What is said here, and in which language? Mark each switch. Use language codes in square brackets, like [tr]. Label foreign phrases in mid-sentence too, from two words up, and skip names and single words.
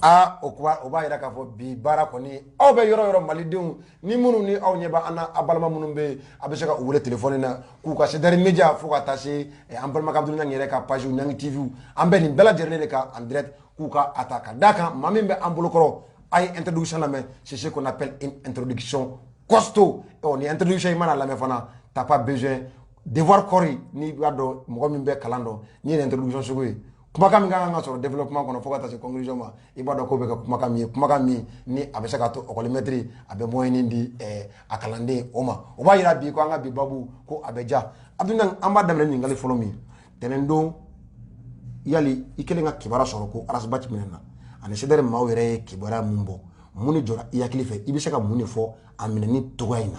[bm] o b'a yira k'a fɔ bi baara kɔni aw bɛ yɔrɔ yɔrɔ malidenw ni minnu ni aw ɲɛ bɛ an n'a balima minnu bɛ a bɛ se ka u wele telefɔni na k'u ka CDR Media fo ka taa se an balimakɛ Abuduli Ɲangi yɛrɛ ka page Ɲangi TV an bɛ nin bɛɛ lajɛlen de kan [fr] en direct [bm] k'u ka a ta ka d'a kan maa min bɛ an bolokɔrɔ a ye introduction lamɛn [fr] c'est ce qu'on appelle une introduction costaud [bm] ni introduction in mana lamɛn fana [fr] t'as pas besoin devoir [bm] kɔri n'i b'a dɔn mɔgɔ min bɛ kalan dɔn ni ye introduction sugu ye kumakan min kan ka sɔrɔ développement kɔnɔ fo ka taa se conclusion ma i b'a dɔn k'o bɛ kɛ kumakan min ye kumakan min ni a bɛ se ka to [fr] école maître [bm] a bɛ moyen di a kalanden o ma o b'a yira bi ko an ka bi babu ko a bɛ ja Abuduli Ɲangi an b'a daminɛ ɲininkali fɔlɔ min tɛnɛn don yali i kɛlen ka kibaruya sɔrɔ ko Arasbachi minɛ na ani CDR maaw yɛrɛ ye kibaruya mun bɔ mun de jɔra i hakili fɛ i bɛ se ka mun de fɔ a minɛni cogoya in na.